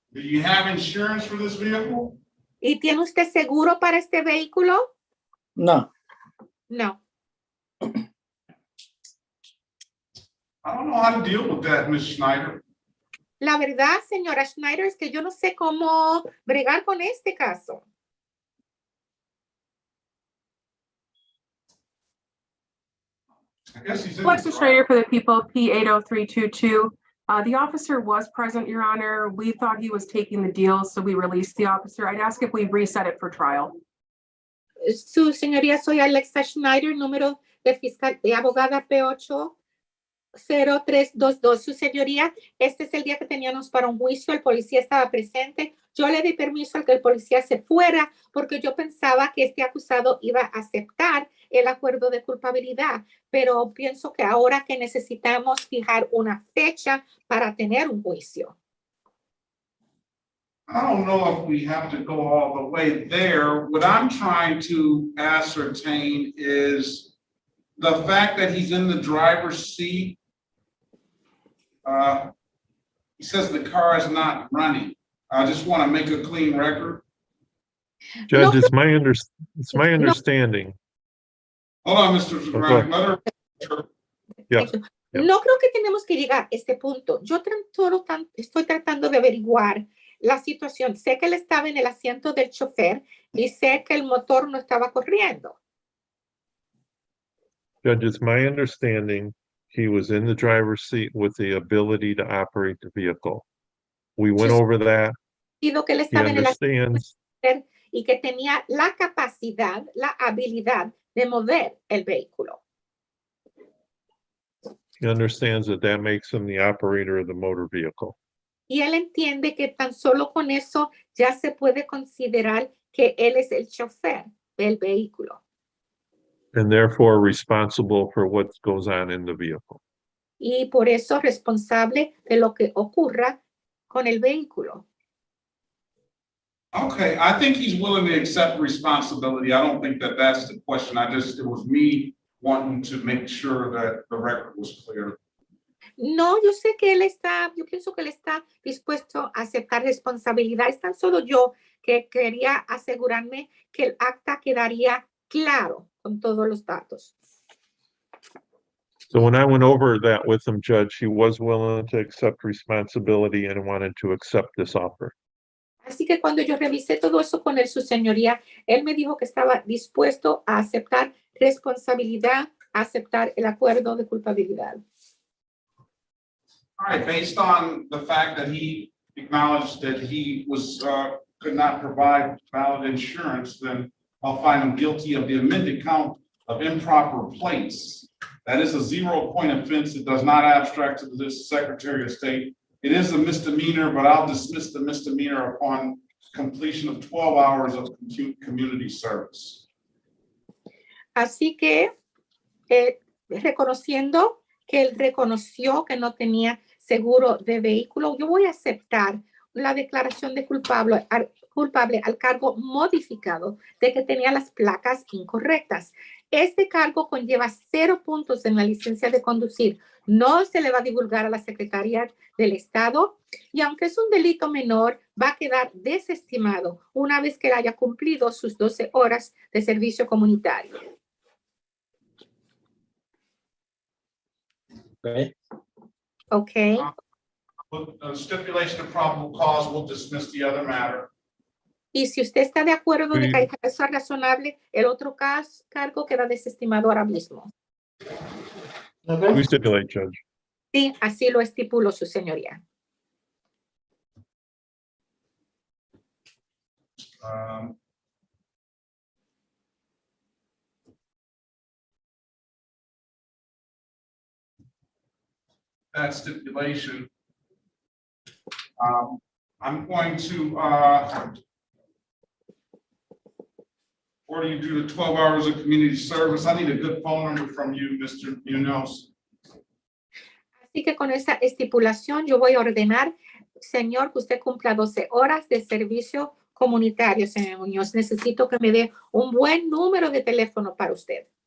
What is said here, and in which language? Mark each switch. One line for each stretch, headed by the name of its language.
English: Do you have insurance for this vehicle?
Spanish: ¿Y tiene usted seguro para este vehículo? No.
English: No. I don't know how to deal with that, Ms. Schneider.
Spanish: La verdad, señora Schneider, es que yo no sé cómo bregar con este caso.
English: Alexis Schrader for the people, P80322. The officer was present, Your Honor. We thought he was taking the deal, so we released the officer. I'd ask if we reset it for trial.
Spanish: Su señoría, soy Alexa Schneider, número de fiscal de abogada P80322. Su señoría, este es el día que teníamos para un juicio. El policía estaba presente. Yo le di permiso al que el policía se fuera porque yo pensaba que este acusado iba a aceptar el acuerdo de culpabilidad, pero pienso que ahora que necesitamos fijar una fecha para tener un juicio.
English: I don't know if we have to go all the way there. What I'm trying to ascertain is the fact that he's in the driver's seat. He says the car is not running. I just want to make a clean record. Judge, it's my understanding. Hold on, Mr. Grant. Yeah.
Spanish: No creo que tenemos que llegar a este punto. Yo estoy tratando de averiguar la situación. Sé que él estaba en el asiento del chofer y sé que el motor no estaba corriendo.
English: Judge, it's my understanding he was in the driver's seat with the ability to operate the vehicle. We went over that.
Spanish: reconocido que él
English: He
Spanish: estaba en el
English: understands,
Spanish: y que tenía la capacidad, la habilidad de mover el vehículo.
English: he understands that that makes him the operator of the motor vehicle.
Spanish: Y él entiende que tan solo con eso ya se puede considerar que él es el chofer del vehículo.
English: And therefore responsible for what goes on in the vehicle.
Spanish: Y por eso responsable de lo que ocurra con el vehículo.
English: Okay, I think he's willing to accept responsibility. I don't think that that's the question. It was me wanting to make sure that the record was clear.
Spanish: No, yo sé que él está, yo pienso que él está dispuesto a aceptar responsabilidad. Es tan solo yo que quería asegurarme que el acta quedaría claro con todos los datos.
English: So when I went over that with him, Judge, he was willing to accept responsibility and wanted to accept this offer.
Spanish: Así que cuando yo revisé todo eso con él, su señoría, él me dijo que estaba dispuesto a aceptar responsabilidad, a aceptar el acuerdo de culpabilidad.
English: All right, based on the fact that he acknowledged that he was, could not provide valid insurance, then I'll find him guilty of the amended count of improper plates. That is a 0-point offense. It does not abstract to the Secretary of State. It is a misdemeanor, but I'll dismiss the misdemeanor upon completion of 12 hours of community service.
Spanish: Así que, reconociendo que él reconoció que no tenía seguro de vehículo, yo voy a aceptar la declaración de culpable al cargo modificado de que tenía las placas incorrectas. Este cargo conlleva 0 puntos en la licencia de conducir. No se le va a divulgar a la Secretaría del Estado y aunque es un delito menor, va a quedar desestimado una vez que haya cumplido sus 12 horas de servicio comunitario.
English: Okay. Okay. With a stipulation of probable cause, we'll dismiss the other matter.
Spanish: Y si usted está de acuerdo de que hay caso razonable, el otro cargo queda desestimado ahora mismo.
English: We stipulate, Judge.
Spanish: Sí, así lo estipuló su señoría.
English: That stipulation. I'm going to order you to do the 12 hours of community service. I need a good phone number from you, Mr. Munoz.
Spanish: Así que con esa estipulación yo voy a ordenar, señor, que usted cumpla 12 horas de servicio comunitario, señor Muñoz. Necesito que me dé un buen número de teléfono para usted.